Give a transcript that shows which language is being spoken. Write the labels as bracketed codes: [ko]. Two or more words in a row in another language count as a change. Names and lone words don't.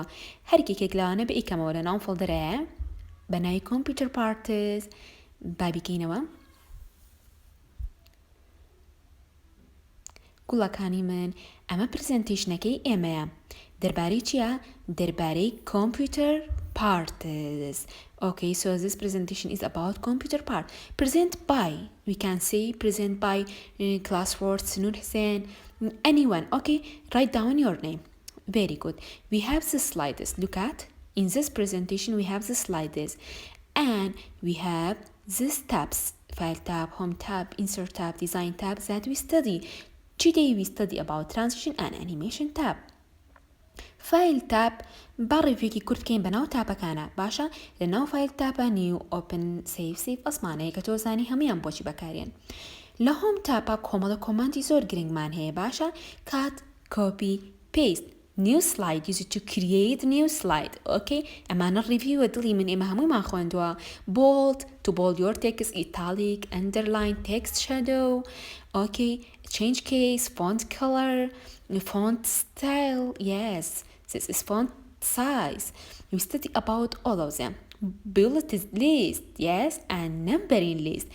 [ckb] هەرکێکێک لەوانە بە ئیکەمەوە لە ناو فۆڵدەرەیە بە ناوی [en] computer parts [ckb] با بیکەینەوە. گوڵەکانی من ئەمە پرزنتیشنەکەی ئێمەیە. دەربارەی چییە؟ دەربارەی [en] computer parts. Okay, so this presentation is about computer part. Present by, we can say present by classwork, Nur Hussein, anyone. Okay, write down your name. Very good. We have the slides. Look at, in this presentation we have the slides. And we have these tabs, file tab, home tab, insert tab, design tab that we study. Today we study about transition and animation tab. file tab [ckb] با ڕێڤێکی کورت بکەین بەناو تاپەکانە. باشە لەناو فایل تاپە [en] new open save [ckb] ئەسمانەیە کە تۆ زانی هەمویان بۆچی بەکارێن. لە هۆم تاپە کۆمەڵە کۆماندی زۆر گرنگمان هەیە. [en] باشە cut copy paste new slide, use it to create new slide. [ckb] Okay, ئەمانە ڕیڤیوە دڵی من ئێمە هەموویمان خوێندووە. [en] bold, to bold your text, italic, underline, text shadow. Okay, change case, font color, font style. Yes, this is font size. We study about all of them. Bulleted list, yes, and numbering list.